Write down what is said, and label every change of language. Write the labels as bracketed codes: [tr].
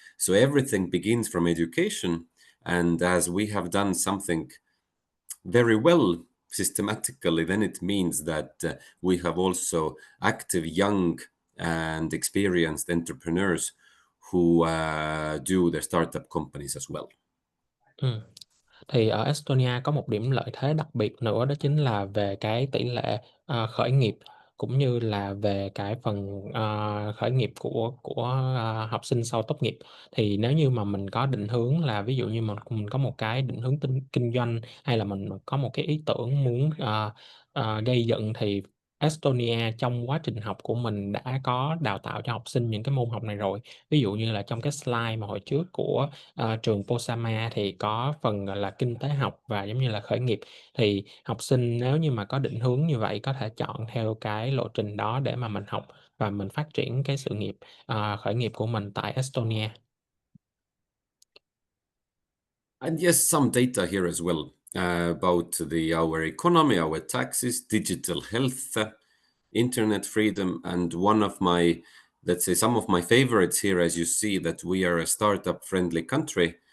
[en] So everything begins from education, and as we have done something very well systematically, then it means that we have also active young and experienced entrepreneurs who do their startup companies as well. [vi] Thì ở Estonia có một điểm lợi thế đặc biệt nữa, đó chính là về cái tỷ lệ khởi nghiệp, cũng như là về cái phần khởi nghiệp của học sinh sau tốt nghiệp. Thì nếu như mà mình có định hướng là ví dụ như mình có một cái định hướng kinh doanh, hay là mình có một cái ý tưởng muốn gây dựng, thì Estonia trong quá trình học của mình đã có đào tạo cho học sinh những cái môn học này rồi. Ví dụ như là trong cái slide mà hồi trước của trường Posama thì có phần gọi là kinh tế học và giống như là khởi nghiệp. Thì học sinh nếu như mà có định hướng như vậy có thể chọn theo cái lộ trình đó để mà mình học và mình phát triển cái sự nghiệp khởi nghiệp của mình tại Estonia. [en] And yes, some data here as well about our economy, our taxes, digital health, internet freedom, and one of my, let's say, some of my favorites here, as you see that we are a startup friendly country.